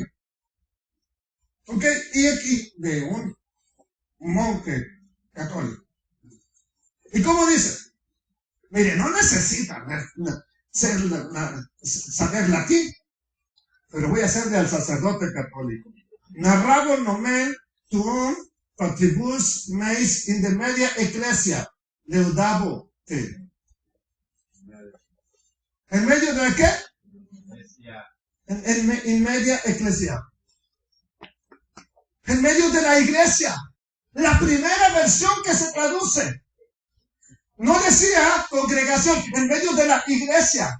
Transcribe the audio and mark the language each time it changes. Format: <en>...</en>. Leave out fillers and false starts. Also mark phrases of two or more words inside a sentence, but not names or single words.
<es>¿Ok? Y aquí de un monje católico. ¿Y cómo dice? Mire, no necesita saber latín, pero voy a hacerle al sacerdote católico.</es> <la>Narrabo nomen tuum patribus meis in de media ecclesia. Leudabo te.</la> <es>¿En medio de qué?</es> <la>En media eclesia.</la> <es>En medio de la iglesia. La primera versión que se traduce. No decía congregación, en medio de la iglesia.</es>